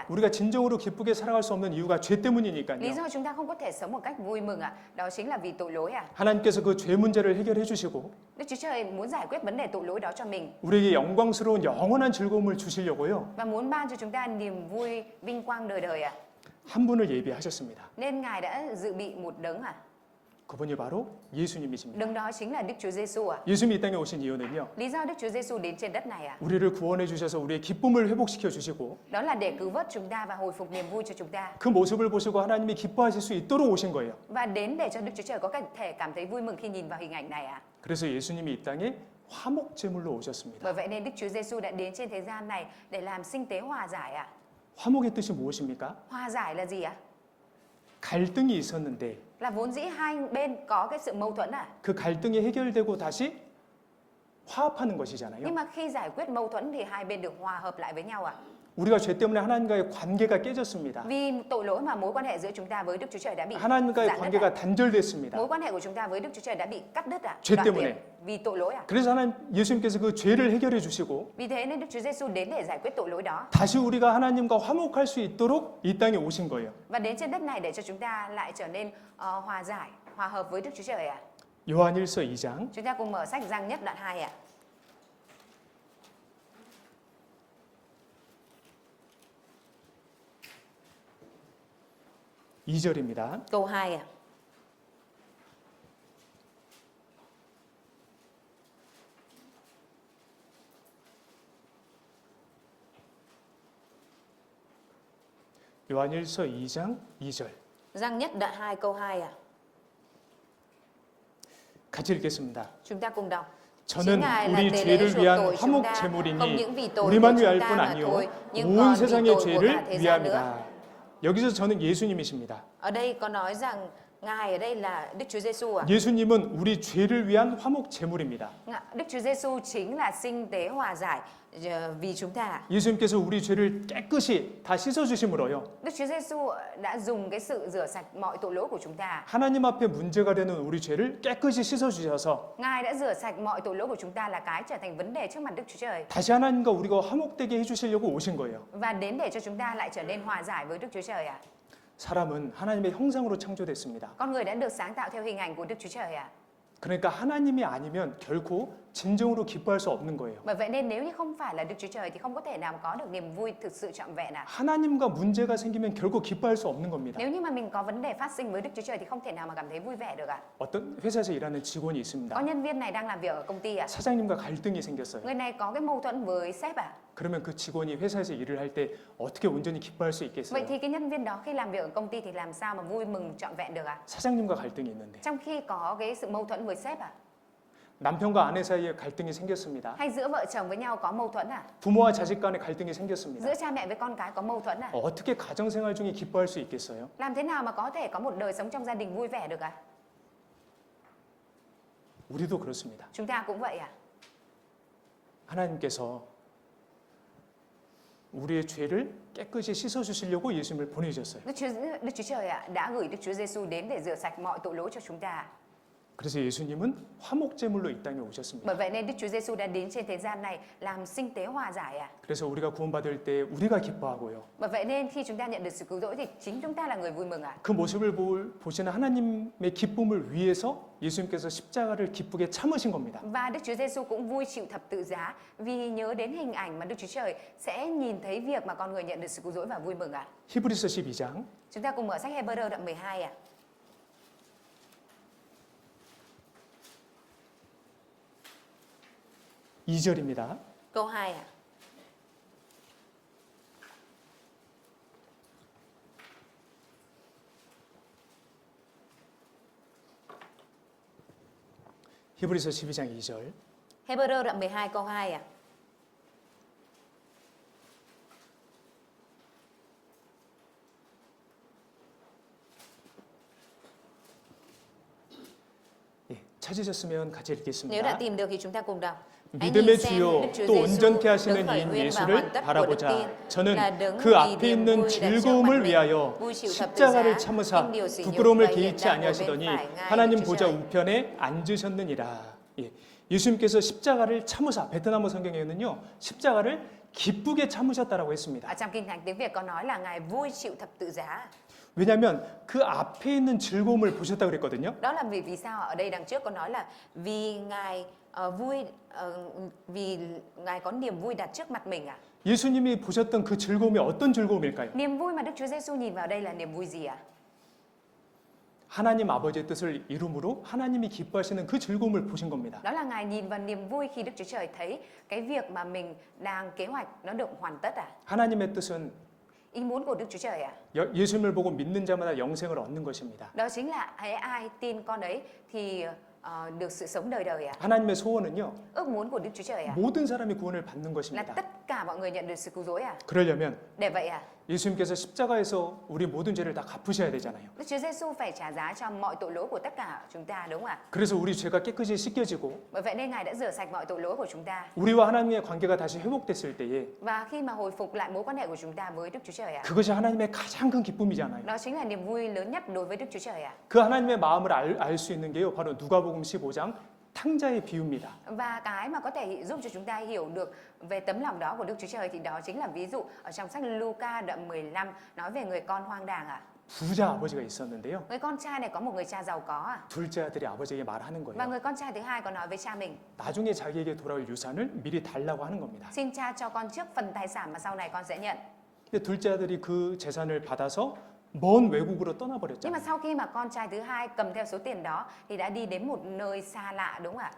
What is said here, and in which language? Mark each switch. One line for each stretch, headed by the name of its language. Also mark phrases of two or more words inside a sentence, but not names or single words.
Korean: 우리가 진정으로 기쁘게 살아갈 수 없는 이유가 죄
Vietnamese: Lý
Korean: 때문이니까요.
Vietnamese: do chúng ta không có thể sống một cách vui mừng đó chính là vì tội lỗi à?
Korean: 하나님께서 그 죄 문제를 해결해 주시고
Vietnamese: Đức Chúa Trời muốn giải quyết vấn đề tội lỗi đó cho mình
Korean: 우리에게 영광스러운 영원한 즐거움을 주시려고요.
Vietnamese: và muốn ban cho chúng ta niềm vui vinh quang đời đời à?
Korean: 한 분을 예비하셨습니다.
Vietnamese: Nên Ngài đã dự bị một đấng à?
Korean: 그분이 바로 예수님이십니다.
Vietnamese: Đấng đó chính là Đức Chúa Giêsu à?
Korean: 예수님이 이 땅에 오신 이유는요.
Vietnamese: Lý do Đức Chúa Giêsu đến trên đất này à?
Korean: 우리를 구원해 주셔서 우리의 기쁨을 회복시켜 주시고
Vietnamese: Đó là để cứu vớt chúng ta và hồi phục niềm vui cho chúng ta.
Korean: 그 모습을 보시고 하나님이 기뻐하실 수 있도록 오신 거예요.
Vietnamese: Và đến để cho Đức Chúa Trời có thể cảm thấy vui mừng khi nhìn vào hình ảnh này à?
Korean: 그래서 예수님이 이 땅에 화목 제물로 오셨습니다.
Vietnamese: Bởi vậy nên Đức Chúa Giêsu đã đến trên thế gian này để làm sinh tế hòa giải à?
Korean: 화목의 뜻이 무엇입니까?
Vietnamese: Hòa giải là gì ạ?
Korean: 갈등이 있었는데
Vietnamese: là vốn dĩ hai bên có cái sự mâu thuẫn
Korean: 그 갈등이 해결되고 다시 화합하는 것이잖아요.
Vietnamese: nhưng mà khi giải quyết mâu thuẫn thì hai bên được hòa hợp lại với nhau
Korean: 우리가 죄 때문에 하나님과의 관계가 깨졌습니다.
Vietnamese: Vì tội lỗi mà mối quan hệ giữa chúng ta với Đức Chúa Trời đã bị
Korean: 하나님과의
Vietnamese: giãn nứt
Korean: 관계가 단절됐습니다.
Vietnamese: Mối quan hệ của chúng ta với Đức Chúa Trời đã bị cắt đứt
Korean: 죄
Vietnamese: đoạn
Korean: 때문에.
Vietnamese: tuyệt vì tội lỗi
Korean: 그래서 하나님 예수님께서 그 죄를 해결해 주시고
Vietnamese: Vì thế nên Đức Chúa Giêsu đến để giải quyết tội lỗi đó
Korean: 다시 우리가 하나님과 화목할 수 있도록 이 땅에 오신 거예요.
Vietnamese: và đến trên đất này để cho chúng ta lại trở nên hòa giải, hòa hợp với Đức Chúa Trời
Korean: 요한일서 2장
Vietnamese: Chúng ta cùng mở sách Giăng nhất đoạn 2
Korean: 2절입니다.
Vietnamese: câu 2
Korean: 요한일서 2장 2절.
Vietnamese: Giăng nhất đoạn 2 câu 2
Korean: 같이 읽겠습니다.
Vietnamese: Chúng ta cùng đọc.
Korean: 저는 우리 죄를 위한 화목 제물이니 우리만 위할 뿐 아니요 온 세상의 죄를 위함이다. 여기서 저는 예수님이십니다.
Vietnamese: Ở đây có nói rằng Ngài ở đây là Đức Chúa Giêsu
Korean: 예수님은 우리 죄를 위한 화목 제물입니다.
Vietnamese: Đức Chúa Giêsu chính là sinh tế hòa giải vì chúng ta.
Korean: 예수님께서 우리 죄를 깨끗이 다 씻어 주심으로요.
Vietnamese: Đức Chúa Giêsu đã dùng cái sự rửa sạch mọi tội lỗi của chúng ta.
Korean: 하나님 앞에 문제가 되는 우리 죄를 깨끗이 씻어 주셔서
Vietnamese: Ngài đã rửa sạch mọi tội lỗi của chúng ta là cái trở thành vấn đề trước mặt Đức Chúa Trời.
Korean: 다시 하나님과 우리가 화목되게 해 주시려고 오신 거예요.
Vietnamese: Và đến để cho chúng ta lại trở nên hòa giải với Đức Chúa Trời
Korean: 사람은 하나님의 형상으로 창조됐습니다.
Vietnamese: Con người đã được sáng tạo theo hình ảnh của Đức Chúa Trời
Korean: 그러니까 하나님이 아니면 결코 진정으로 기뻐할 수 없는 거예요.
Vietnamese: Bởi vậy nên nếu như không phải là Đức Chúa Trời thì không có thể nào mà có được niềm vui thực sự trọn vẹn
Korean: 하나님과 문제가 생기면 결코 기뻐할 수 없는 겁니다.
Vietnamese: Nếu như mà mình có vấn đề phát sinh với Đức Chúa Trời thì không thể nào mà cảm thấy vui vẻ được
Korean: 어떤 회사에서 일하는 직원이
Vietnamese: Có
Korean: 있습니다.
Vietnamese: nhân viên này đang làm việc ở công ty
Korean: 사장님과 갈등이 생겼어요.
Vietnamese: Người này có cái mâu thuẫn với sếp
Korean: 그러면 그 직원이 회사에서 일을 할 때 어떻게 온전히 기뻐할 수
Vietnamese: Vậy
Korean: 있겠어요?
Vietnamese: thì cái nhân viên đó khi làm việc ở công ty thì làm sao mà vui mừng trọn vẹn được
Korean: 사장님과 갈등이 있는데
Vietnamese: Trong khi có cái sự mâu thuẫn với sếp
Korean: 남편과 아내 사이에 갈등이 생겼습니다.
Vietnamese: Hay giữa vợ chồng với nhau có mâu thuẫn
Korean: 부모와 자식 간에 갈등이 생겼습니다.
Vietnamese: Giữa cha mẹ với con cái có mâu thuẫn
Korean: 어떻게 가정 생활 중에 기뻐할 수 있겠어요?
Vietnamese: Làm thế nào mà có thể có một đời sống trong gia đình vui vẻ được
Korean: 우리도 그렇습니다.
Vietnamese: Chúng ta cũng vậy
Korean: 하나님께서 우리의 죄를 깨끗이 씻어 주시려고 예수님을 보내주셨어요.
Vietnamese: Đức Chúa Trời đã gửi Đức Chúa Giêsu đến để rửa sạch mọi tội lỗi cho chúng ta.
Korean: 그래서 예수님은 화목 제물로 이 땅에 오셨습니다.
Vietnamese: Bởi vậy nên Đức Chúa Giêsu đã đến trên thế gian này làm sinh tế hòa giải
Korean: 그래서 우리가 구원받을 때 우리가 기뻐하고요.
Vietnamese: Bởi vậy nên khi chúng ta nhận được sự cứu rỗi thì chính chúng ta là người vui mừng
Korean: 그 모습을 보시는 하나님의 기쁨을 위해서 예수님께서 십자가를 기쁘게 참으신 겁니다.
Vietnamese: Và Đức Chúa Giêsu cũng vui chịu thập tự giá vì nhớ đến hình ảnh mà Đức Chúa Trời sẽ nhìn thấy việc mà con người nhận được sự cứu rỗi và vui mừng
Korean: 히브리서 12장
Vietnamese: Chúng ta cùng mở sách Hebrew đoạn 12
Korean: 2절입니다.
Vietnamese: câu 2
Korean: 히브리서 12장 2절.
Vietnamese: Hebrew đoạn 12 câu 2
Korean: 찾으셨으면 같이
Vietnamese: Nếu đã
Korean: 읽겠습니다.
Vietnamese: tìm được thì chúng ta cùng đọc.
Korean: 믿음의 주요 또 온전케 하시는 이인 예수를 바라보자. 저는 그 앞에 있는 즐거움을 위하여 십자가를 참으사 부끄러움을 개의치 아니하시더니 하나님 보좌 우편에 앉으셨느니라. 예수님께서 십자가를 참으사, 베트남 성경에는요 십자가를 기쁘게 참으셨다라고 했습니다.
Vietnamese: Ở trong kinh thánh tiếng Việt có nói là Ngài vui chịu thập tự giá.
Korean: 왜냐하면 그 앞에 있는 즐거움을 보셨다 그랬거든요.
Vietnamese: Đó là vì sao ở đây đằng trước có nói là vì Ngài vì Ngài có niềm vui đặt trước mặt mình
Korean: 예수님이 보셨던 그 즐거움이 어떤 즐거움일까요?
Vietnamese: Niềm vui mà Đức Chúa Giêsu nhìn vào đây là niềm vui gì
Korean: 하나님 아버지의 뜻을 이룸으로 하나님이 기뻐하시는 그 즐거움을 보신 겁니다.
Vietnamese: Đó là Ngài nhìn vào niềm vui khi Đức Chúa Trời thấy cái việc mà mình đang kế hoạch nó được hoàn tất
Korean: 하나님의 뜻은
Vietnamese: Ý muốn của Đức Chúa Trời
Korean: 예수님을 보고 믿는 자마다 영생을 얻는 것입니다.
Vietnamese: Đó chính là hễ ai tin con ấy thì được sự sống đời đời
Korean: 하나님의 소원은요.
Vietnamese: Ước muốn của Đức Chúa Trời
Korean: 모든 사람이 구원을 받는
Vietnamese: là
Korean: 것입니다.
Vietnamese: tất cả mọi người nhận được sự cứu rỗi
Korean: 그러려면
Vietnamese: Để vậy
Korean: 예수님께서 십자가에서 우리 모든 죄를 다 갚으셔야 되잖아요.
Vietnamese: Đức Chúa Giêsu phải trả giá cho mọi tội lỗi của tất cả chúng ta, đúng không ạ?
Korean: 그래서 우리 죄가 깨끗이 씻겨지고
Vietnamese: Bởi vậy nên Ngài đã rửa sạch mọi tội lỗi của chúng ta.
Korean: 우리와 하나님의 관계가 다시 회복됐을 때에
Vietnamese: Và khi mà hồi phục lại mối quan hệ của chúng ta với Đức Chúa Trời ạ,
Korean: 그것이 하나님의 가장 큰 기쁨이잖아요.
Vietnamese: đó chính là niềm vui lớn nhất đối với Đức Chúa Trời ạ.
Korean: 그 하나님의 마음을 알 수 있는 게요. 바로 누가복음 15장 탕자의 비유입니다.
Vietnamese: Và cái mà có thể giúp cho chúng ta hiểu được về tấm lòng đó của Đức Chúa Trời thì đó chính là ví dụ ở trong sách Luca đoạn 15 nói về người con hoang đàng ạ.
Korean: 부자 아버지가 있었는데요.
Vietnamese: Người con trai này có một người cha giàu có ạ.
Korean: 둘째 아들이 아버지에게 말하는
Vietnamese: Và
Korean: 거예요.
Vietnamese: người con trai thứ hai có nói với cha mình,
Korean: 나중에 자기에게 돌아올 유산을 미리 달라고 하는 겁니다.
Vietnamese: xin cha cho con trước phần tài sản mà sau này con sẽ nhận.
Korean: 근데 둘째 아들이 그 재산을 받아서 먼 외국으로
Vietnamese: Nhưng mà
Korean: 떠나버렸잖아요.
Vietnamese: sau khi mà con trai thứ hai cầm theo số tiền đó thì đã đi đến một nơi xa lạ, đúng không ạ?